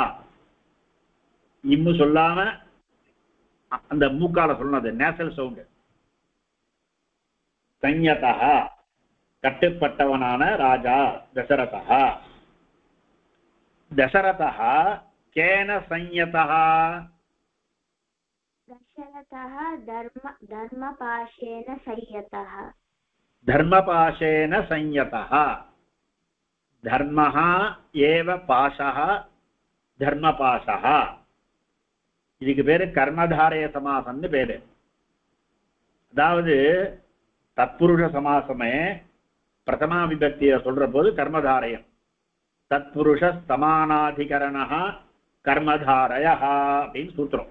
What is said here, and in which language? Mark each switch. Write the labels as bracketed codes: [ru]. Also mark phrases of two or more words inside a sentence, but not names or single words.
[ta] இம்மு சொல்லாம அந்த மூக்கால சொல்லணும். அது [en] nasal sound. [ta] சம்யதஹா கட்டுப்பட்டவனான ராஜா தசரதஹா. [sa] दशरथः केन संयतः? दशरथः धर्मपाशेन संयतः. धर्मपाशेन संयतः. धर्मः एव पाशः धर्मपाशः. [ta] இதுக்கு பேரு கர்மதாரய சமாசம்னு பேரு. அதாவது தத்புருஷ சமாசமே பிரதமா விபக்தியை சொல்ற போது கர்மதாரயம். [sa] तत्पुरुष समानाधिकरणः कर्मधारयः [ta] அப்படின்னு சூத்திரம்.